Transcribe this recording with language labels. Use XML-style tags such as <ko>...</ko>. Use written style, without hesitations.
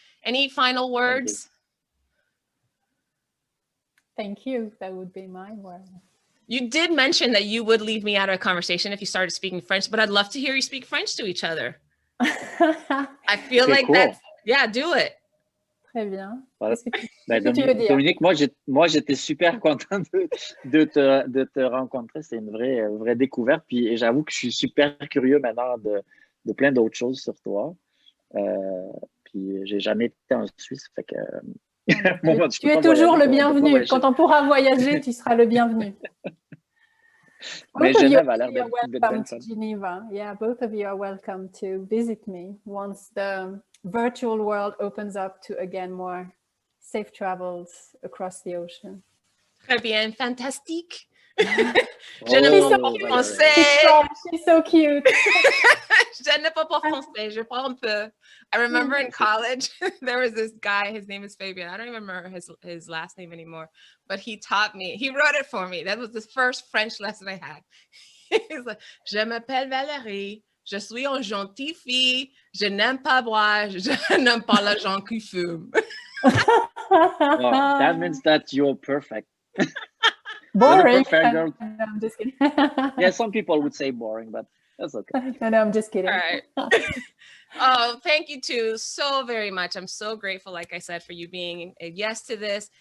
<en>Any final words? Thank you. That would be my word. You did mention that you would leave me out of a conversation if you started speaking French, but I'd love to hear you speak French to each other. I feel like that's, yeah, do it.</en> <fr>Très bien. Dominique, moi j'étais super content de te rencontrer. C'est une vraie découverte. Puis j'avoue que je suis super curieux maintenant de plein d'autres choses sur toi. Puis j'ai jamais été en Suisse, fait que tu es toujours le bienvenu. Quand on pourra voyager, tu seras le bienvenu. Mais Genève a l'air d'être</fr> <en>welcome to Geneva. Yeah, both of you are welcome to visit me once the virtual world opens up to again more safe travels across the ocean.</en> <fr>Très bien, fantastique. Je ne parle pas français.</fr> <en>She's so cute.</en> <fr>Je ne parle pas français. Je parle un peu.</fr> <en>I remember in college, there was this guy, his name is Fabian. I don't even remember his last name anymore, but he taught me, he wrote it for me. That was the first French lesson I had. He's like,</en> <fr>je m'appelle Valérie, je suis une gentille fille, je n'aime pas boire, je n'aime pas les gens qui fument.</fr> <en>Well, that means that you're perfect. Boring. No, I'm just kidding. Yeah, some people would say boring, but that's okay. No, I'm just kidding. All right. Oh, thank you two so very much. I'm so grateful, like I said, for you being a yes to this.</en>